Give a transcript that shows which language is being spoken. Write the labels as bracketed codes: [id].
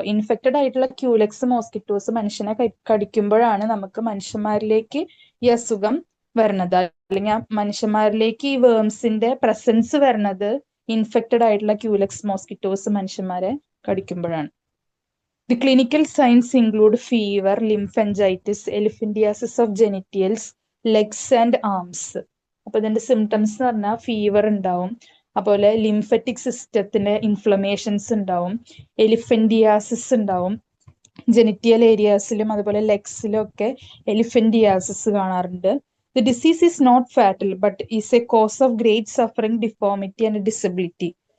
[ml] Infected ആയിട്ടുള്ള Culex mosquitoes മനുഷ്യനെ കടിക്കുമ്പോഴാണ് നമുക്ക് മനുഷ്യന്മാരിലേക്ക് ഈ അസുഖം വരണത്. അല്ലെങ്കിൽ മനുഷ്യന്മാരിലേക്ക് ഈ വേംസിന്റെ പ്രസൻസ് വരണത് ഇൻഫെക്റ്റഡ് ആയിട്ടുള്ള ക്യൂലെക്സ് മോസ്കിറ്റോസ് മനുഷ്യന്മാരെ കടിക്കുമ്പോഴാണ്. [en] The clinical signs include fever, lymphangitis, elephantiasis of genitals, legs and arms. [ml] അപ്പൊ ഇതിന്റെ സിംറ്റംസ് എന്ന് പറഞ്ഞാൽ ഫീവർ ഉണ്ടാവും, അതുപോലെ ലിംഫറ്റിക് സിസ്റ്റത്തിന്റെ ഇൻഫ്ലമേഷൻസ് ഉണ്ടാവും, എലിഫന്റിയാസിസ് ഉണ്ടാവും, ജെനിറ്റിയൽ ഏരിയാസിലും അതുപോലെ ലെഗ്സിലും ഒക്കെ എലിഫന്റിയാസിസ് കാണാറുണ്ട്. [en] The disease is not fatal but is a cause of great suffering, deformity and disability.